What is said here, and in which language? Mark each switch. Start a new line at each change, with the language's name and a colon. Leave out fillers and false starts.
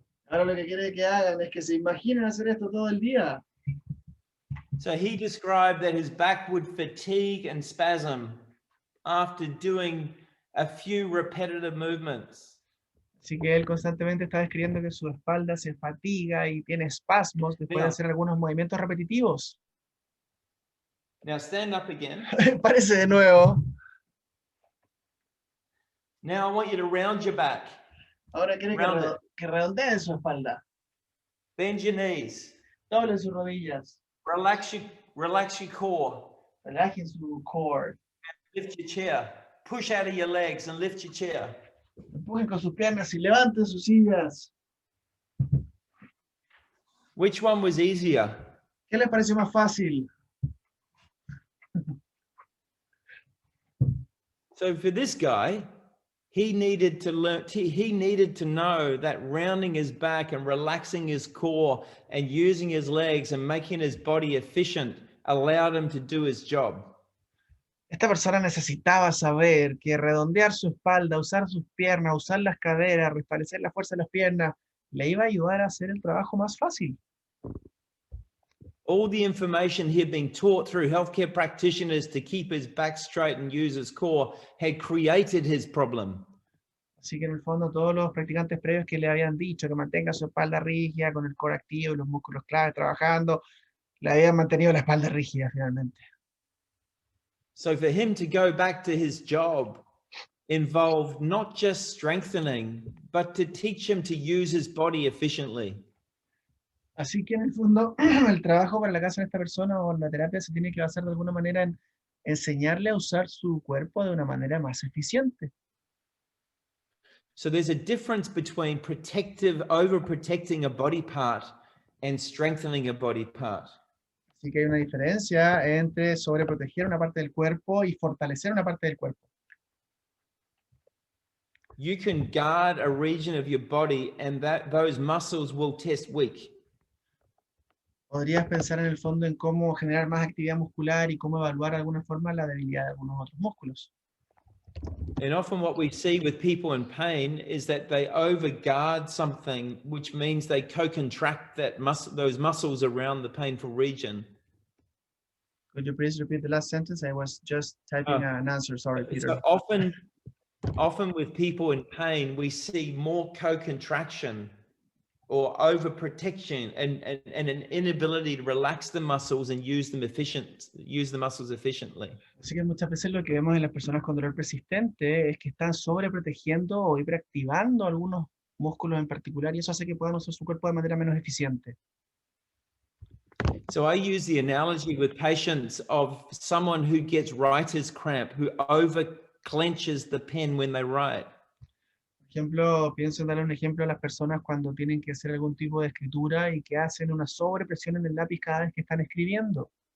Spanish: Ahora lo que quiere que hagan es que se imaginen hacer esto todo el día.
English: So he described that his back would fatigue and spasm after doing a few repetitive movements.
Spanish: Así que él constantemente está describiendo que su espalda se fatiga y tiene espasmos después de hacer algunos movimientos repetitivos.
English: Now stand up again.
Spanish: Parece de nuevo.
English: Now I want you to round your back.
Spanish: Ahora quiere
English: Round it.
Spanish: que redondee su espalda.
English: Bend your knees.
Spanish: Doble sus rodillas.
English: Relax your core.
Spanish: Relaje su core.
English: Lift your chair. Push out of your legs and lift your chair.
Spanish: Empujen con sus piernas y levanten sus sillas.
English: Which one was easier?
Spanish: ¿Qué les pareció más fácil?
English: So for this guy, he needed to learn, he needed to know that rounding his back and relaxing his core and using his legs and making his body efficient allowed him to do his job.
Spanish: Esta persona necesitaba saber que redondear su espalda, usar sus piernas, usar las caderas, restablecer la fuerza de las piernas, le iba a ayudar a hacer el trabajo más fácil.
English: All the information he had been taught through healthcare practitioners to keep his back straight and use his core had created his problem.
Spanish: Así que en el fondo todos los practicantes previos que le habían dicho que mantenga su espalda rígida con el core activo y los músculos clave trabajando, le habían mantenido la espalda rígida finalmente.
English: So for him to go back to his job involved not just strengthening, but to teach him to use his body efficiently.
Spanish: Así que en el fondo el trabajo para la casa de esta persona o la terapia se tiene que basar de alguna manera en enseñarle a usar su cuerpo de una manera más eficiente.
English: So there's a difference between overprotecting a body part and strengthening a body part.
Spanish: Así que hay una diferencia entre sobreproteger una parte del cuerpo y fortalecer una parte del cuerpo.
English: You can guard a region of your body and those muscles will test weak.
Spanish: Podrías pensar en el fondo en cómo generar más actividad muscular y cómo evaluar de alguna forma la debilidad de algunos otros músculos.
English: And often what we see with people in pain is that they overguard something, which means they co-contract those muscles around the painful region. Could you please repeat the last sentence? I was just typing an answer. Sorry, Peter. So often with people in pain, we see more co-contraction or overprotection and an inability to relax the muscles and use the muscles efficiently.
Spanish: Así que muchas veces lo que vemos en las personas con dolor persistente es que están sobreprotegiendo o hiperactivando algunos músculos en particular y eso hace que puedan usar su cuerpo de manera menos eficiente.
English: So I use the analogy with patients of someone who gets writer's cramp, who over clenches the pen when they write.
Spanish: Por ejemplo, pienso en darle un ejemplo a las personas cuando tienen que hacer algún tipo de escritura y que hacen una sobrepresión en el lápiz cada vez que están escribiendo.